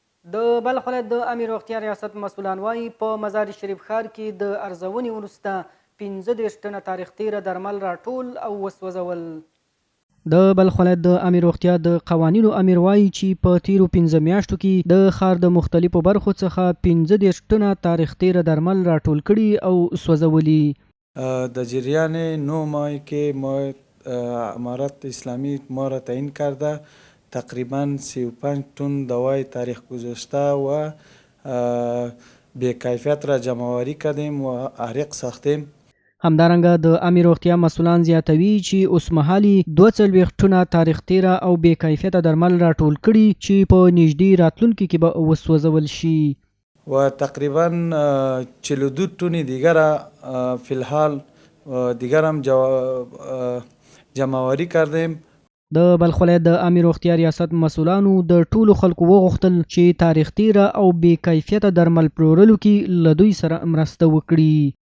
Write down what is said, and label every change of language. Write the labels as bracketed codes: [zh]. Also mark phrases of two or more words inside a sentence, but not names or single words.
[ps] د بلخ ولایت د عامې روغتیا ریاست مسؤلان وایي په مزار شریف ښار کې د ارزونې وروسته 15 ټنه تاریخ تیره درمل راټول او وسوځول. د بلخ ولایت د عامې روغتیا د قوانینو امیر وایي چې په تیرو 15 میاشتو کې د ښار د مختلفو برخو څخه 15 ټنه تاریخ تیره درمل راټول کړي او سوځولي. [fa] در جریان 9 ماه که ما امارت اسلامی ما را تعیین کرده تقریبا 35 تن دوای تاریخ گذشته و بی‌کیفیت را جمع‌آوری کردیم و عریق ساختیم. [ps] همدارنګه د عامې روغتیا مسؤلان زیاتوي چې اوسمهالي 42 ټنه تاریخ تیره او بې کیفیته درمل راټول کړي چې په نږدې راتلونکي کې به وسوځول شي. [fa] و تقریبا 42 تن دیگر فی الحال دیگر هم جمع‌آوری کردیم. [ps] د بلخ ولایت د عامې روغتیا ریاست مسؤلانو د ټولو خلکو وغوښتل چې تاریخ تیره او بې کیفیته درمل پلورلو کې له دوی سره مرسته وکړي.